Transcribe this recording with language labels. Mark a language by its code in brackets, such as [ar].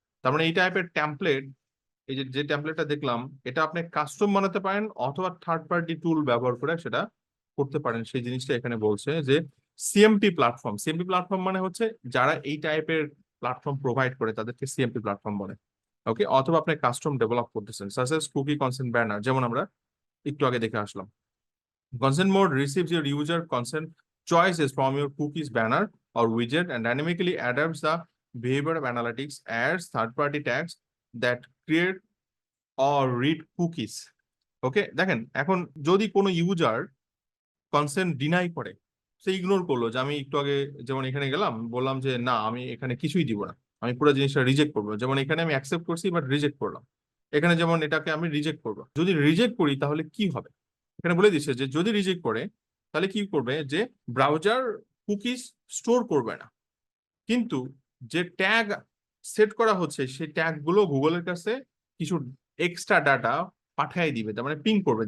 [bn] তার মানে এই টাইপের টেমপ্লেট, এই যে যে টেমপ্লেটটা দেখলাম, এটা আপনি কাস্টম বানাতে পারেন অথবা থার্ড পার্টি টুল ব্যবহার করে সেটা করতে পারেন। সেই জিনিসটা এখানে বলছে যে সিএমপি প্ল্যাটফর্ম। সিএমপি প্ল্যাটফর্ম মানে হচ্ছে যারা এই টাইপের প্ল্যাটফর্ম প্রোভাইড করে তাদেরকে সিএমপি প্ল্যাটফর্ম বলে। ওকে, অথবা আপনি কাস্টম ডেভেলপ করতেছেন, such as cookie consent banner, যেমন আমরা একটু আগে দেখে আসলাম। [en] Consent mode receives your user consent choices from your cookies banner or widget and dynamically adapts the behavior of analytics as third-party tags that create or read cookies. [bn] ওকে, দেখেন এখন যদি কোনো user consent deny করে, সে ignore করলো, যে আমি একটু আগে যেমন এখানে গেলাম, বললাম যে না, আমি এখানে কিছুই দিব না, আমি পুরো জিনিসটা রিজেক্ট করবো। যেমন এখানে আমি অ্যাকসেপ্ট করছি বাট রিজেক্ট করলাম, এখানে যেমন এটাকে আমি রিজেক্ট করবো। যদি রিজেক্ট করি তাহলে কি হবে? এখানে বলে দিচ্ছে যে যদি রিজেক্ট করে তাহলে কি করবে, যে ব্রাউজার কুকিজ স্টোর করবে না, কিন্তু যে ট্যাগ সেট করা হচ্ছে সেই ট্যাগ গুলো গুগলের কাছে কিছু এক্সট্রা ডাটা পাঠিয়ে দিবে, তার মানে পিং করবে।